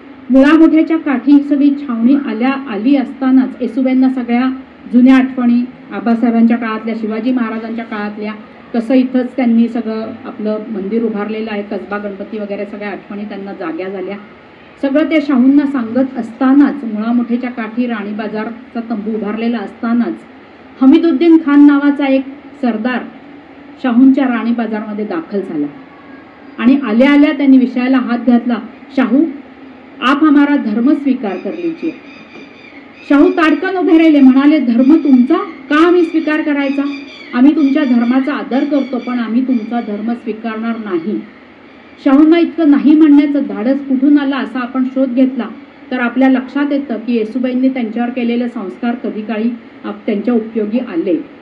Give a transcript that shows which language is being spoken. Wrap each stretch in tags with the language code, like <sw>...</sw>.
<mr>मुळामुठेच्या काठी ही सगळी छावणी आली असतानाच येसुबाईंना सगळ्या जुन्या आठवणी, आबासाहेबांच्या काळातल्या, शिवाजी महाराजांच्या काळातल्या, कसं इथंच त्यांनी सगळं आपलं मंदिर उभारलेलं आहे, कसबा गणपती वगैरे सगळ्या आठवणी त्यांना जाग्या झाल्या. सगळं ते शाहूंना सांगत असतानाच, मुळामुठेच्या काठी राणी बाजारचा तंबू उभारलेला असतानाच हमीदुद्दीन खान नावाचा एक सरदार शाहूंच्या राणी बाजारमध्ये दाखल झाला आणि आल्या आल्या त्यांनी विषयाला हात घातला.</mr> <hi>शाहू, आप हमारा धर्म स्वीकार कर लीजिए.</hi> <mr>शाहू ताडकन उभे राहिले, म्हणाले, धर्म तुमचा? का आम्ही स्वीकार करायचा? आम्ही तुमच्या धर्माचा आदर करतो, पण आम्ही तुमचा धर्म स्वीकारणार नाही. शाहूंना इतकं नाही म्हणण्याचं धाडस कुठून आलं असा आपण शोध घेतला तर आपल्या लक्षात येतं की येसुबाईंनी त्यांच्यावर केलेले संस्कार कधी काळी त्यांच्या उपयोगी आले.</mr>